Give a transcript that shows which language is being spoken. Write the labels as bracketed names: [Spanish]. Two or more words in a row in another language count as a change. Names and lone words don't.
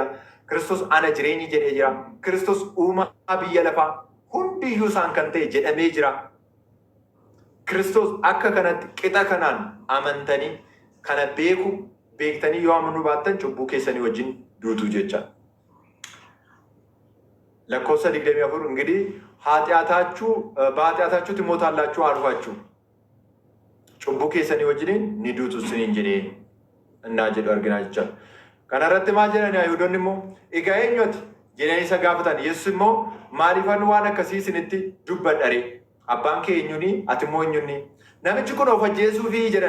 [Oromo] Kiristoos ana jireenyi jedhee jira. Kiristoos uumaa biyya lafaa hundiyyuu isaan kan ta'e jedhamee jira. Kiristoos akka kanatti qixa kanaan amantanii kana beektanii yoo amanuu baattan cubbuu keessanii wajjin duutu jecha. Lakkoofsa 24 [Amharic] እንግዲህ በኃጢአታችሁ ትሞታላችሁ አልኋችሁ [Oromo] cubbuu keessanii wajjin ni duutu isiniin jedhee innaa jedhu arginaa jecha. Kana irratti maal jedhani Ayhuudonni immoo egaa eenyuti jedhanii isa gaafatan. Yesuus immoo maaliifan waan akkasii isinitti dubbadhare abbaan kee eenyuni ati immoo eenyuni namichi kun of ajjeesuufi jedhan.